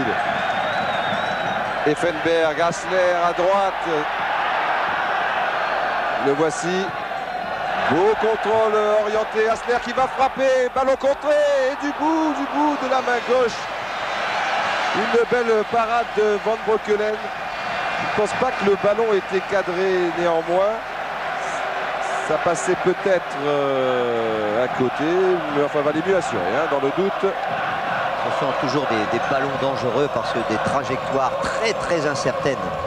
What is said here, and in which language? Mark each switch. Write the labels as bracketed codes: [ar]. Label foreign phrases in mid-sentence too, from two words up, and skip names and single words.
[fr] Effenberg, Hassler à droite. Le voici. Beau contrôle orienté. Hassler qui va frapper. Ballon contré. Et du bout de la main gauche. Une belle parade de Van Breukelen. Je ne pense pas que le ballon était cadré néanmoins. Ça passait peut-être à côté, mais enfin valait mieux assurer, hein, dans le doute. Ce sont toujours des ballons dangereux parce que des trajectoires très incertaines.